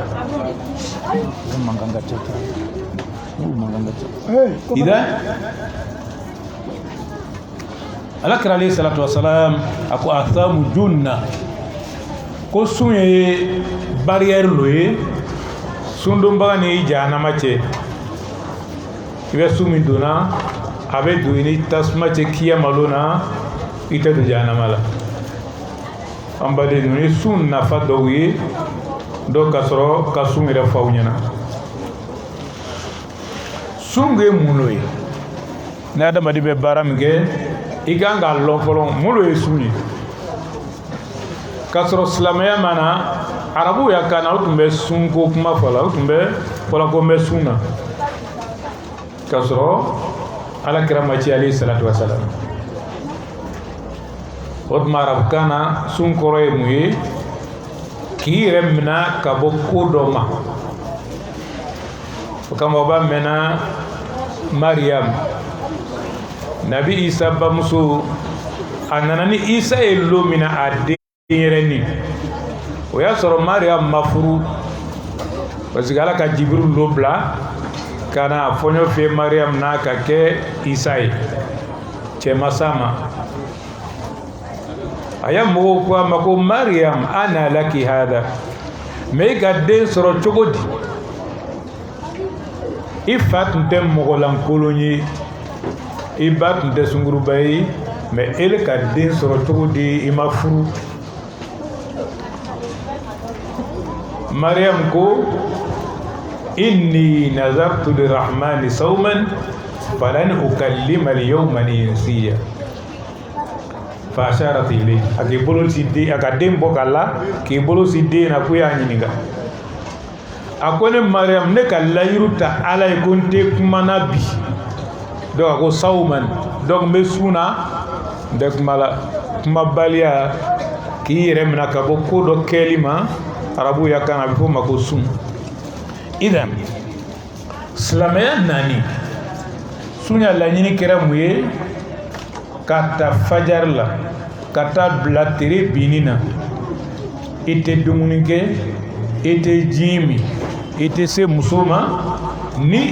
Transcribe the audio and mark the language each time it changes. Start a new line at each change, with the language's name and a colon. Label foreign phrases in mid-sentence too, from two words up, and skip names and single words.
Bambara: ida ala kira
Arabic: عليه الصلاة والسلام
Bambara: ako athamu junna ko sunye barrière loye sundum bagani jahannama ce ibe sumi dona abe duini tasma ce kiyamalona ita du jahannama la ambade nuni sun nafa dɔw ye dɔ ka sɔrɔ ka sun yɛrɛ faw ɲɛna sun ye mun ye ni adamaden bɛ baara min kɛ i kan k'a lɔn fɔlɔ mun ye sun ye ka sɔrɔ silamɛya mana arabu ya kana o tun bɛ sun ko kuma fɔ la o tun bɛ fɔla ko n bɛ sun na ka sɔrɔ ala kira ma ci
Arabic: عليه الصلاة والسلام
Bambara: otuma arabu kana sun kɔrɔ ye mun ye k'i yɛrɛ mina ka bɔ ko dɔ ma o kama o b'a mɛnna Mariam nabi Isa bamuso a nana ni Isa ye lo mina a den yɛrɛni o y'a sɔrɔ Mariam ma furu
French: parce que
Bambara: ala ka Jibril lo bila ka na fɔɲɔ fɛ Mariam n'a ka kɛ Isa ye cɛmasa ma a ya mɔgɔw ko a ma ko Mariam
Arabic: أنى لك هذا
Bambara: mais i ka den sɔrɔ cogo di i fa tun tɛ mɔgɔlankolon ye i ba tun tɛ sunguruba ye mais ele ka den sɔrɔ cogo di i ma furu
Arabic: Mariam ko إني نذرت للرحمن صوما فلن أكلم اليوم إنسيا فأشارت إليه
Bambara: ake bolo si de aka den bɔ kala ke bolo si de na ko ya ɲininka a ko ne Mariam ne ka layiru ta ala ye ko n tɛ kuma na bi donc a ko sawman donc n bɛ sun na n tɛ kuma la kumabaliya k'i yɛrɛ minɛ ka bɔ ko dɔ kɛli ma arabu ya kan a bɛ fɔ o ma ko sun idan silamɛya nani sunya laɲini kɛra mun ye ka ta fajari la ka taa bila tere binni na i tɛ dumuni kɛ i tɛ ji min i tɛ se muso ma ni